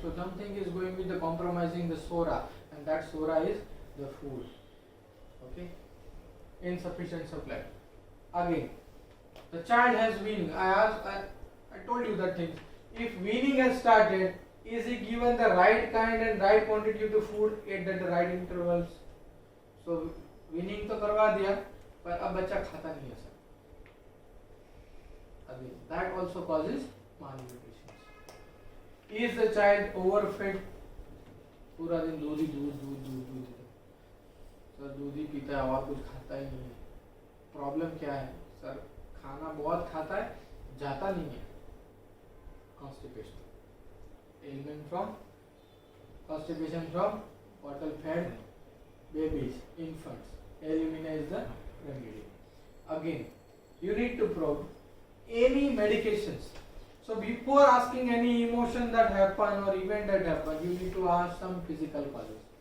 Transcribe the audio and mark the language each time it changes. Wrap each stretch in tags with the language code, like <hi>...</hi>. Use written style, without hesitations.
<en>So something is going with the compromising the sora, and that sora is the food. Okay, insufficient supply. Again, the child has weaning. I told you that thing. If weaning has started, is he given the right kind and right quantity of the food at the right intervals?</en> <hi>So weaning तो करवा दिया, पर अब बच्चा खाता नहीं है sir.</hi> <en>Again, that also causes malnutrition. Is the child overfed?</en> <hi>पूरा दिन दूध ही दूध. सर दूध ही पीता है और कुछ खाता ही नहीं है. प्रॉब्लम क्या है सर? खाना बहुत खाता है, जाता नहीं है.</hi> <en>Constipation. Ailment from constipation from bottle-fed babies, infants. Illumina is the remedy. Again, you need to probe any medications. So before asking any emotion that happen or event that happen, you need to ask some physical causes.</en>